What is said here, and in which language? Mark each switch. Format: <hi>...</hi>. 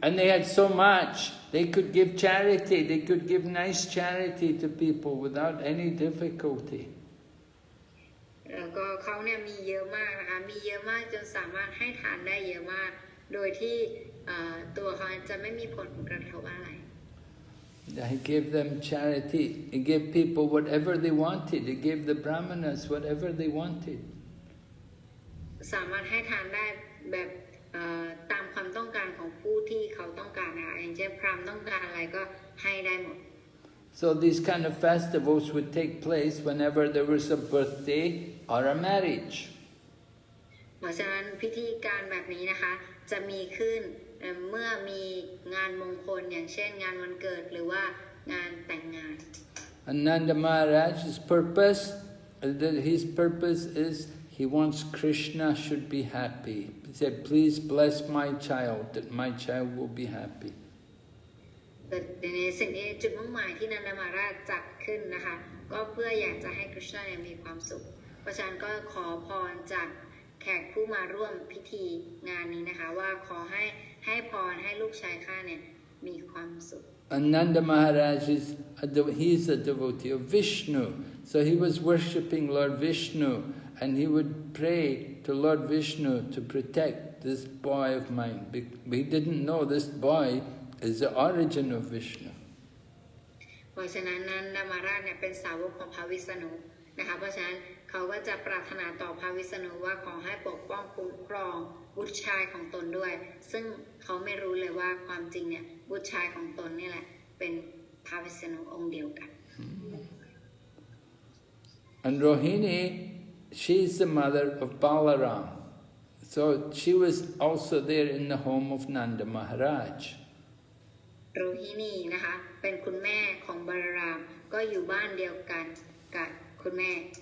<en>And they had so much, they could give charity, they could give nice charity to people without any difficulty.</en> <th>แล้วก็เขาเนี่ยมีเยอะมากนะคะมีเยอะมากจนสามารถให้ทานได้เยอะมากโดยที่ตัวเขาจะไม่มีผลกระทบอะไร</th> <en>He gave them charity. He gave people whatever they wanted. He gave the brahmanas whatever they wanted.</en> <th>สามารถให้ทานได้แบบตามความต้องการของผู้ที่เขาต้องการนะคะอย่างเช่นพราหมณ์ต้องการอะไรก็ให้ได้หมด</th> <en>So these kind of festivals would take place whenever there was a birthday or a marriage.</en> <th>เพราะฉะนั้นพิธีการแบบนี้นะคะจะมีขึ้นเมื่อมีงานมงคลอย่างเช่นงานวันเกิดหรือว่างานแต่งงาน</th> <en>And Nanda Maharaj's purpose is he wants Krishna should be happy. He said, please bless my child, that my child will be happy.</en> <th>แต่ในสิ่งที่จุดมุ่งหมายที่นันดามาราชจัดขึ้นนะคะก็เพื่ออยากจะให้คริชนามีความสุขเพราะฉะนั้นก็ขอพรจากแขกผู้มาร่วมพิธีงานนี้นะคะว่าขอให้พรให้ลูกชายข้าเนี่ยมีความสุข</th> <en>And Nanda Maharaj he's a devotee of Vishnu, so he was worshipping Lord Vishnu, and he would pray to Lord Vishnu to protect this boy of mine. He didn't know this boy is the origin of Vishnu.</en> <th>เพราะฉะนั้นนันดามาราชเนี่ยเป็นสาวกของพระวิษณุนะคะเพราะฉะนั้นเขาก็จะปรารถนาต่อพระวิษณุว่าขอให้ปกป้องคุ้มครองบุตรชายของตนด้วยซึ่งเขาไม่รู้เลยว่าความจริงเนี่ยบุตรชายของตนนี่แหละเป็นพระวิษณุองค์เดียวกัน</th> <en>And Rohini, she's the mother of Balaram. So she was also there in the home of Nanda Maharaj.</en> <th>โรฮินีนะคะเป็นคุณแม่ของบาลารามก็อยู่บ้านเดียวกันกับคุณแม่</th>